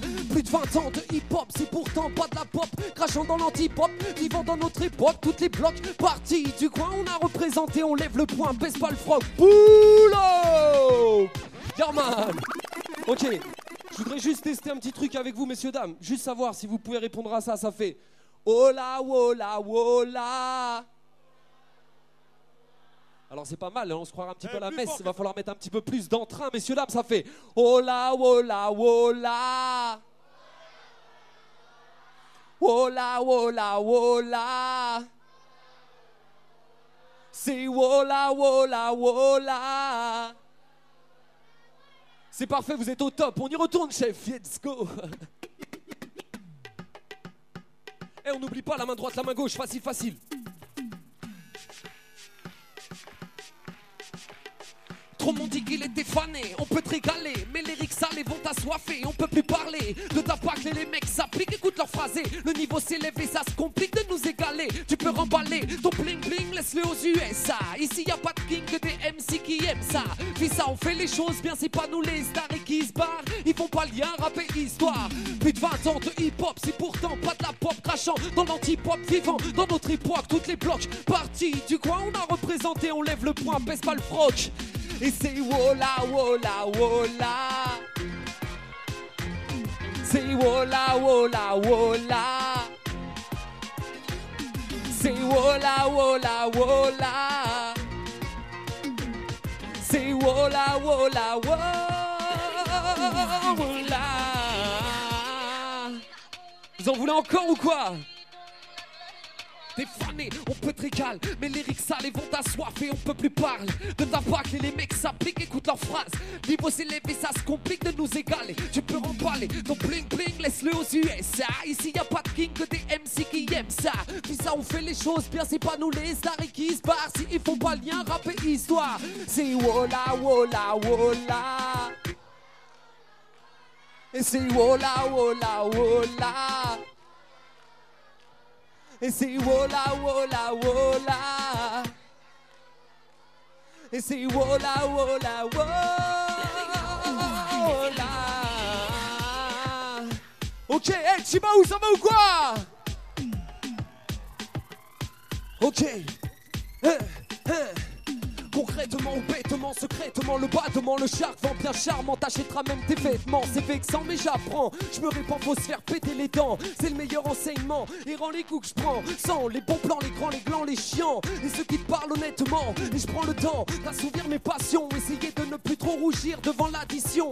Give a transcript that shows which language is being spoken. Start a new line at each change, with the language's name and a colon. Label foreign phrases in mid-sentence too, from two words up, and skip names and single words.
French: Plus de 20 ans de hip-hop, c'est pourtant pas de la pop. Crachant dans l'anti-pop, vivant dans notre époque, toutes les blocs partis du coin, on a représenté, on lève le poing, baisse pas le froc.
English: Boulot! Yeah man!
French: Ok, je voudrais juste tester un petit truc avec vous, messieurs, dames. Juste savoir si vous pouvez répondre à ça, ça fait Ola, wola, wola. Alors c'est pas mal, hein, on se croira un petit peu à la messe. Il va falloir mettre un petit peu plus d'entrain, messieurs, dames, ça fait Ola, wola, wola. Wola, wola, wola. C'est wola, wola, wola. C'est parfait, vous êtes au top. On y retourne, chef.
English: Let's go.
French: Et on n'oublie pas la main droite, la main gauche. Facile, facile. Trop m'ont dit qu'il était fané. On peut te régaler, mais les lyrics sales vont t'assoiffer. On peut plus parler de ta pack, les mecs s'appliquent, écoute leur phrasé. Le niveau s'élève et ça se complique de nous égaler. Tu peux remballer ton bling bling, laisse-le aux USA. Ici y a pas de king que des MC qui aiment ça. Puis ça, on fait les choses bien, c'est pas nous les stars et qui se barrent. Ils font pas lien, rap et histoire. Plus de 20 ans de hip-hop, c'est pourtant pas de la pop crachant. Dans l'anti-pop vivant, dans notre époque, toutes les blocs. Parti du coin, on a représenté, on lève le poing, baisse pas le froc. Et c'est wola, wola, wola. C'est wola, wola, wola. C'est wola, wola, wola. C'est wola, wola, wola. Vous en voulez encore ou quoi? T'es fané, on peut te régaler, mais les lyrics sales vont t'assoiffer, on peut plus parler de ta pack et les mecs s'appliquent, écoute leurs phrases. Niveau s'élève et ça se complique de nous égaler. Tu peux remballer ton bling bling, laisse-le aux USA. Ici y a pas de king que des MC qui aiment ça. Puis ça, on fait les choses bien, c'est pas nous les stars et qui se barrent. Si ils font pas lien, rap et histoire. C'est wola, wola, wola. Et c'est wola, wola, wola. Et c'est wola, wola, wola. Et c'est wola, wola, wola. Ok, hey, Chibahou, ça va ou quoi? Ok. Concrètement ou bêtement, secrètement, le battement, le shark vend bien charmant, t'achèteras même tes vêtements, c'est vexant mais j'apprends, je me répands, faut se faire péter les dents, c'est le meilleur enseignement, et rend les coups que je prends, sans les bons plans, les grands, les glands, les chiants, et ceux qui te parlent honnêtement, et je prends le temps d'assouvir mes passions, essayer de ne plus trop rougir devant l'addition.